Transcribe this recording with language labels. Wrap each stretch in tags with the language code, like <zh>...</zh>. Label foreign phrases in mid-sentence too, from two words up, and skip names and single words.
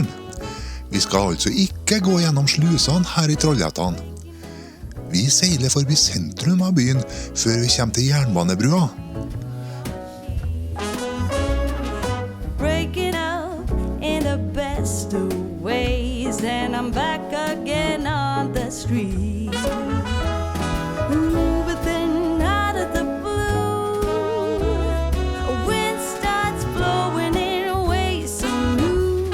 <no>Vi skal altså ikke gå gjennom slusene her i Trollhättan. Vi seiler forbi sentrum av byen før vi kommer til jernbanebrua.</no> <en>Breaking up in the best of ways, and I'm back again on the street. But then out of the blue, a wind starts blowing in ways so new.</en>